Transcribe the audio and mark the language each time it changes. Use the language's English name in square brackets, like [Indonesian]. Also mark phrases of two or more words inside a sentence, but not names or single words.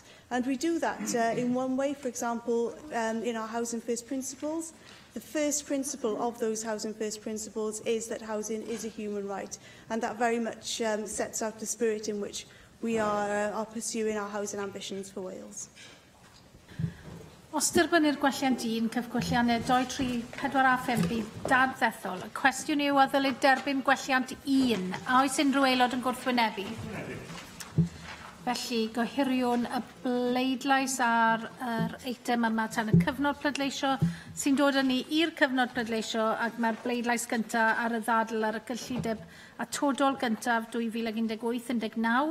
[English] And we do that in one way, for example, in our Housing First principles. The first principle of those Housing First principles is that housing is a human right, and that very much sets out the spirit in which we are pursuing our housing ambitions for Wales. [Welsh] Os derbynnir gwelliant 1, cyfgwelliannau 2, 3, 4 a 5 bydd dadfethol. Y cwestiwn yw a ddylid derbyn gwelliant 1. A oes unrhyw aelod yn gwrthwynebu? Felly, gohiriwn y bleidlais ar yr eitem yma tan y cyfnod pleidleisio sy'n dod â ni i'r cyfnod pleidleisio, ac mae'r bleidlais gyntaf ar y ddadl ar y gyllideb atodol gyntaf 2018-19.